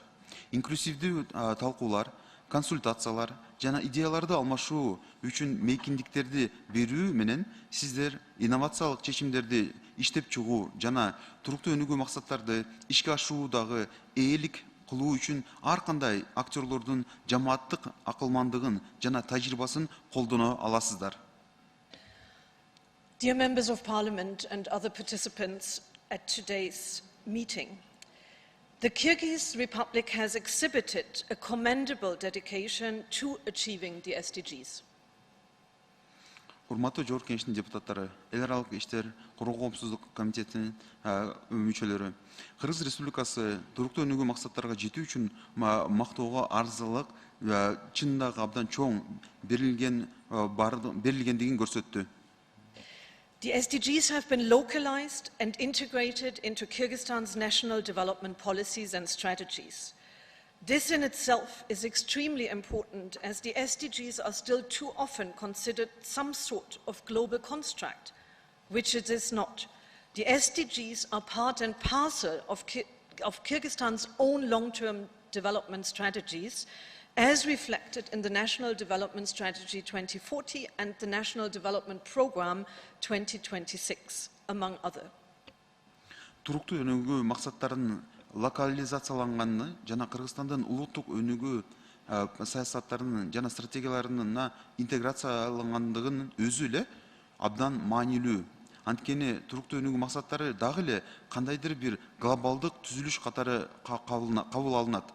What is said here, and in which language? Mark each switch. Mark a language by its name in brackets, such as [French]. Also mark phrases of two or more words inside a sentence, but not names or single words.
[Kyrgyz] Инклюзивдүү талкуулар, консультациялар жана идеяларды алмашуу үчүн мейкиндиктерди берүү менен сиздер инновациялык чечимдерди иштеп чыгуу жана туруктуу өнүгүү максаттарды ишке ашыруудагы ээлик кылуу үчүн ар кандай актерлордун жамааттык акылмандыгын жана тажрыйбасын колдоно аласыздар. [English] Dear members of parliament and other participants at today's meeting, the Kyrgyz Republic has exhibited a commendable dedication to achieving the SDGs. [Kyrgyz] Урматтуу жогорку кеңештин депутаттары, эл аралык иштер коргоо коопсуздук комитетинин мүчөлөрү, Кыргыз Республикасы туруктуу өнүгүү максаттарга жетүү үчүн мактоого арзылык чындагы абдан чоң берилгендигин көрсөттү. [English] The SDGs have been localized and integrated into Kyrgyzstan's national development policies and strategies. This in itself is extremely important, as the SDGs are still too often considered some sort of global construct, which it is not. The SDGs are part and parcel of Kyrgyzstan's own long-term development strategies, as reflected in the National Development Strategy 2040 and the National Development Program 2026, among other. [Kyrgyz] Туруктуу өнүгүү максаттарынын локализацияланганын жана Кыргызстандын улуттук өнүгүү саясаттарынын жана стратегияларына интеграциялангандыгынын өзү эле абдан маанилүү. Анткени туруктуу өнүгүү максаттары дагы эле кандайдыр бир глобалдык түзүлүш катары кабыл алынат.